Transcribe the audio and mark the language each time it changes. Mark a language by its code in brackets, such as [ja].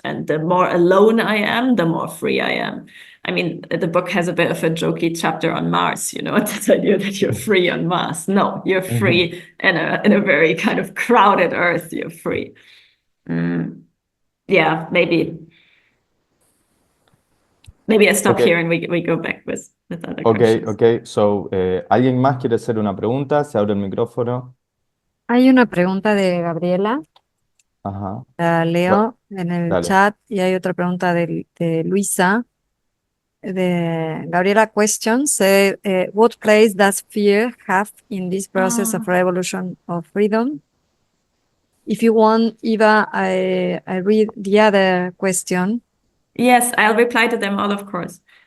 [en] And the more alone I am, the more free I am. I mean, the book has a bit of a jokey chapter on Mars, this idea that you're free on Mars. No, you're free in a very kind of crowded Earth, you're free. Yeah, maybe I stop here and we go back with other questions. Okay. [es] So, ¿alguien más quiere hacer una pregunta? Se abre el micrófono. Hay una pregunta de Gabriela, Ajá. la leo en el Dale. chat, y hay otra pregunta de Luisa. [en] The Gabriela question said, what place does fear have in this process of revolution of freedom? If you want, Eva, I read the other question. Yes, I'll reply to them all, of course.